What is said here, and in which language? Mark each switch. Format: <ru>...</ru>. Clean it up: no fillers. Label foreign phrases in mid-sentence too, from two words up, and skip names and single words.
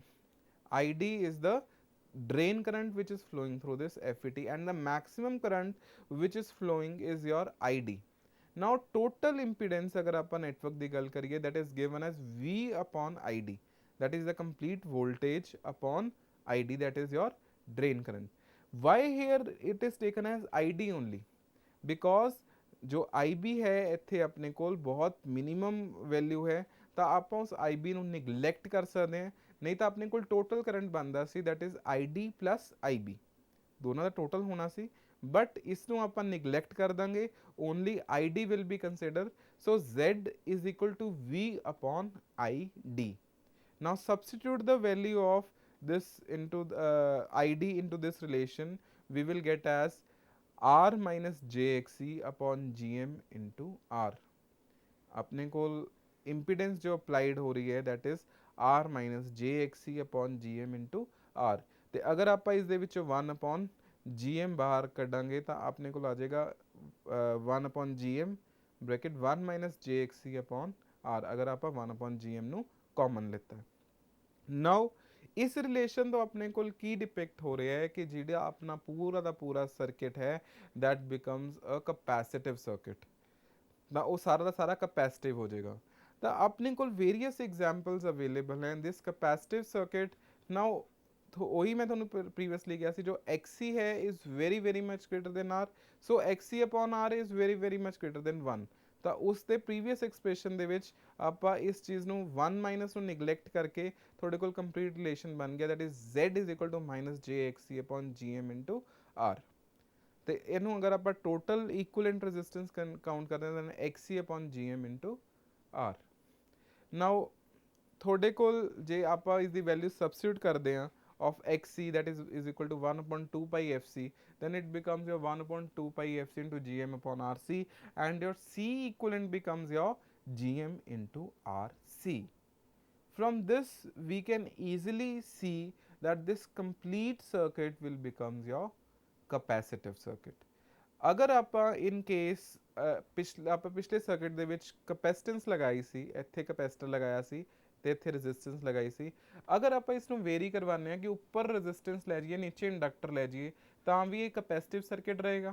<en>ID is the drain current which is flowing through this FET and the maximum current which is flowing is your ID now total impedance</en> <hi>अगर आप नेटवर्क की गल करिए</hi> <en>that is given as V upon ID that is the complete voltage upon ID that is your drain current why here it is taken as ID only because</en> <pa>जो IB है ਇੱਥੇ ਆਪਣੇ ਕੋਲ ਬਹੁਤ ਮਿਨੀਮਮ ਵੈਲਿਊ ਹੈ ਤਾਂ ਆਪਾਂ ਉਸ IB ਨੂੰ ਨਿਗਲੈਕਟ ਕਰ ਸਕਦੇ ਹਾਂ ਨਹੀਂ ਤਾਂ ਆਪਣੇ ਕੋਲ ਟੋਟਲ ਕਰੰਟ ਬਣਦਾ ਸੀ</pa> <en>that is ID plus IB</en> <pa>ਦੋਨਾਂ ਦਾ ਟੋਟਲ ਹੋਣਾ ਸੀ but ਇਸ ਨੂੰ ਆਪਾਂ ਨਿਗਲੈਕਟ ਕਰ ਦਾਂਗੇ</pa> <en>only ID will be considered so Z is equal to V upon ID now substitute the value of this into ID into this relation we will get as R minus JXC upon GM into R</en> <pa>अपने कोल impedance जो applied हो रही है</pa> <en>that is R minus JXC upon GM into R</en> <pa>ਤੇ ਅਗਰ ਆਪਾਂ ਇਸ ਦੇ ਵਿੱਚੋਂ 1 upon GM ਬਾਹਰ ਕੱਢਾਂਗੇ ਤਾਂ ਆਪਣੇ ਕੋਲ ਆ ਜਾਏਗਾ</pa> <en>1 upon GM bracket 1 minus JXC upon R</en> <pa>ਅਗਰ ਆਪਾਂ</pa> <en>1 upon GM</en> <pa>ਨੂੰ common ਲਿੱਤਾ ਹੈ now ਇਸ ਰਿਲੇਸ਼ਨ ਤੋਂ ਆਪਣੇ ਕੋਲ ਕੀ ਡਿਪਿਕਟ ਹੋ ਰਿਹਾ ਹੈ ਕਿ ਜਿਹੜਾ ਆਪਣਾ ਪੂਰਾ ਦਾ ਪੂਰਾ ਸਰਕਿਟ ਹੈ</pa> <en>that becomes a capacitive circuit</en> <pa>ਨਾ ਉਹ ਸਾਰਾ ਦਾ ਸਾਰਾ ਕੈਪੈਸਿਟਿਵ ਹੋ ਜਾਏਗਾ ਤਾਂ ਆਪਣੇ ਕੋਲ</pa> <en>various examples available</en> <pa>ਹੈ</pa> <en>this capacitive circuit.</en> <pa>ਨਾਓ ਉਹੀ ਮੈਂ ਤੁਹਾਨੂੰ ਪ੍ਰੀਵੀਅਸਲੀ ਕਿਹਾ ਸੀ, ਜੋ XC ਹੈ</pa> <en>is very very much greater than R, so XC upon R is very very much greater than 1.</en> <pa>ਤਾਂ ਉਸ ਦੇ</pa> <en>previous expression</en> <pa>ਦੇ ਵਿੱਚ ਆਪਾਂ ਇਸ ਚੀਜ਼ ਨੂੰ 1 ਮਾਈਨਸ ਨੂੰ ਨਿਗਲੈਕਟ ਕਰਕੇ ਤੁਹਾਡੇ ਕੋਲ</pa> <en>complete relation</en> <pa>ਬਣ ਗਿਆ,</pa> <en>that is Z is equal to minus JXC upon GM into R.</en> <pa>ਤੇ ਇਹਨੂੰ ਅਗਰ ਆਪਾਂ</pa> <en>total equivalent resistance count</en> <pa>ਕਰਦੇ ਹਾਂ ਤਾਂ</pa> <en>XC upon GM into R.</en> <pa>ਨਾਓ ਤੁਹਾਡੇ ਕੋਲ ਜੇ ਆਪਾਂ ਇਸ ਦੀ ਵੈਲਿਊ ਸਬਸਟੀਟਿਊਟ ਕਰਦੇ ਹਾਂ</pa> <en>of XC, that is equal to 1 upon 2 pi FC, then it becomes your 1 upon 2 pi FC into GM upon RC, and your C equivalent becomes your GM into RC. From this we can easily see that this complete circuit will becomes your capacitive circuit.</en> <pa>ਅਗਰ ਆਪਾਂ</pa> <en>in case</en> <pa>ਪਿਛਲੇ ਸਰਕਿਟ ਦੇ ਵਿੱਚ ਕਪੈਸਿਟੈਂਸ ਲਗਾਈ ਸੀ, ਇੱਥੇ ਕਪੈਸਿਟਰ ਲਗਾਇਆ ਸੀ ਤੇ ਇੱਥੇ ਰੈਜ਼ਿਸਟੈਂਸ ਲਗਾਈ ਸੀ, ਅਗਰ ਆਪਾਂ ਇਸ ਨੂੰ ਵੇਰੀ ਕਰਵਾਉਂਦੇ ਹਾਂ ਕਿ ਉੱਪਰ ਰੈਜ਼ਿਸਟੈਂਸ ਲੈ ਜਾਈਏ ਨੀਚੇ ਇੰਡਕਟਰ ਲੈ ਜਾਈਏ ਤਾਂ ਵੀ ਇਹ</pa> <en>capacitive circuit</en> <pa>ਰਹੇਗਾ।</pa>